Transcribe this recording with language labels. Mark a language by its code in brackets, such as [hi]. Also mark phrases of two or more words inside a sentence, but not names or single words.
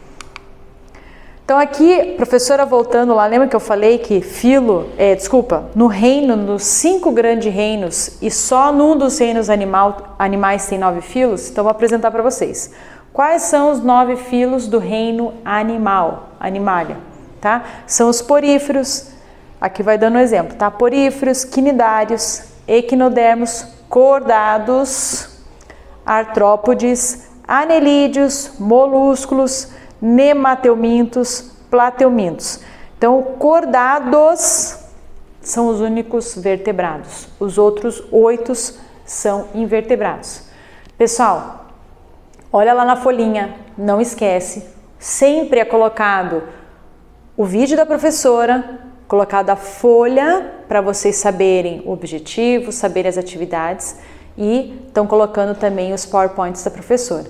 [pt] Então aqui, professora, voltando lá, lembra que eu falei que no reino, nos 5 grandes reinos, e só num dos reinos animais tem 9 filos? Então vou apresentar para vocês. Quais são os 9 filos do reino animalia, tá? São os poríferos, aqui vai dando um exemplo, tá? Poríferos, quinidários, equinodermos, cordados, artrópodes, anelídeos, molúsculos, nemateumintos, plateumintos. Então, cordados são os únicos vertebrados. Os outros 8 são invertebrados. Pessoal, olha lá na folhinha, não esquece. Sempre é colocado o vídeo da professora, colocado a folha para vocês saberem o objetivo, saberem as atividades e estão colocando também os PowerPoints da professora.